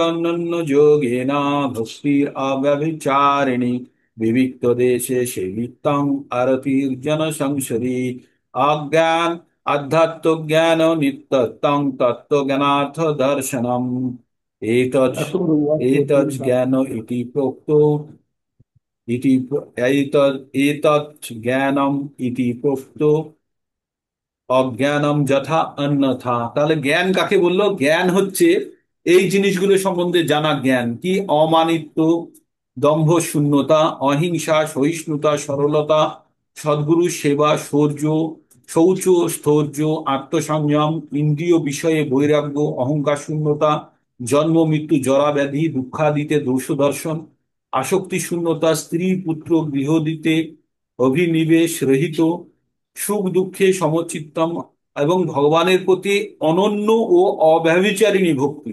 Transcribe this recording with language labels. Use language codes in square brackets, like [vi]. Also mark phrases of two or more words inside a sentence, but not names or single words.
[sa] नन्न योगेन भक्तिरव्यभिचारिणि विविक्तदेशे सेवितं अरतिर्जन संसदि अज्ञान अध्यात्मज्ञान नित्यत्वं तत्त्वज्ञानार्थ दर्शनम् एतत् एतत् ज्ञान इति प्रोक्तो इति एतत् ज्ञानम् इति प्रोक्तो অজ্ঞানম যথা অন্যথা। [bn] তাহলে জ্ঞান কাকে বললো? জ্ঞান হচ্ছে এই জিনিসগুলো সম্বন্ধে জানা জ্ঞান। কি? অমানিত্ব, দম্ভ শূন্যতা, অহিংসা, সহিষ্ণুতা, সরলতা, সদ্গুরু সেবা, শৌর্য, শৌচ, স্থৈর্য, আত্মসংযম, ইন্দ্রিয় বিষয়ে বৈরাগ্য, অহংকার শূন্যতা, জন্ম মৃত্যু জরা ব্যাধি দুঃখাদিতে দোষ দর্শন, আসক্তি শূন্যতা, স্ত্রী পুত্র গৃহ দিতে অভিনিবেশ রহিত, সুখ দুঃখে সমচিত্তম, এবং ভগবানের প্রতি অনন্য ও অব্যভিচারিণী ভক্তি।